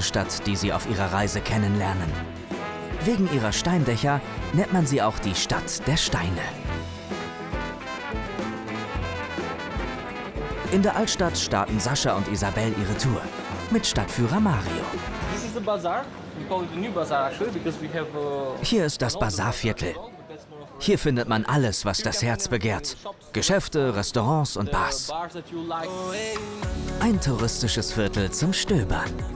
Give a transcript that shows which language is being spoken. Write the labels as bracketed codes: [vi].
[de] Stadt, die Sie auf Ihrer Reise kennenlernen. Wegen ihrer Steindächer nennt man sie auch die Stadt der Steine. In der Altstadt starten Sascha und Isabel ihre Tour mit Stadtführer Mario. [en] This is the bazaar. We call it the new bazaar actually because we have [de] Hier ist das Bazarviertel. Hier findet man alles, was das Herz begehrt. Geschäfte, Restaurants und Bars. [en] bars that you like. [de] Ein touristisches Viertel zum Stöbern.